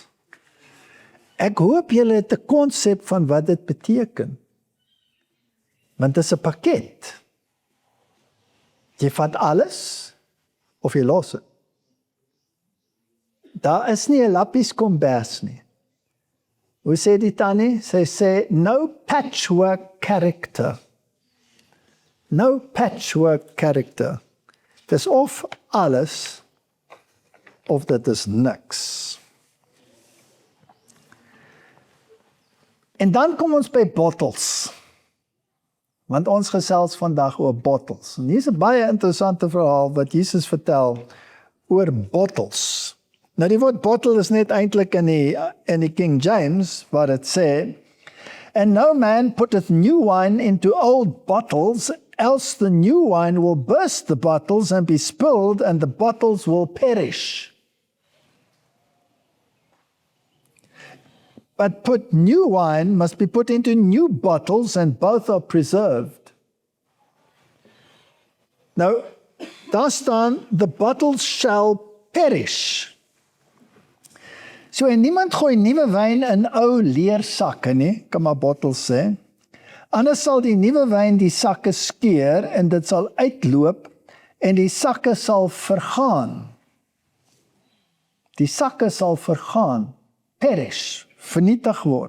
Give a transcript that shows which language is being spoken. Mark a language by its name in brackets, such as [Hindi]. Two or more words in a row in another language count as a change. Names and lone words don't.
[Afrikaans] Ek hoop julle het 'n konsep van wat dit beteken. Want dit is 'n pakket. Jy vat alles, of jy los dit. Daar is nie 'n lappies kombers nie. Hoe sê die tannie? Sy sê, [English] no patchwork character. No patchwork character. [Afrikaans] Dis of alles, of dit is niks. En dan kom ons by bottles. Want ons gesels vandag oor bottles. En hier is 'n baie interessante verhaal wat Jesus vertel oor bottles. Nou die woord bottle is net eintlik in die King James waar dit sê, [English] and no man putteth new wine into old bottles, else the new wine will burst the bottles and be spilled, and the bottles will perish. But new wine must be put into new bottles, and both are preserved. [Afrikaans] Nou, daar staan, [English] the bottles shall perish. [Afrikaans] So, en niemand gooi nuwe wyn in ou leersakke nie, kan maar bottels sê. Anders sal die nuwe wyn die sakke skeur en dit sal uitloop en die sakke sal vergaan. Die sakke sal vergaan, perish, vernietig word.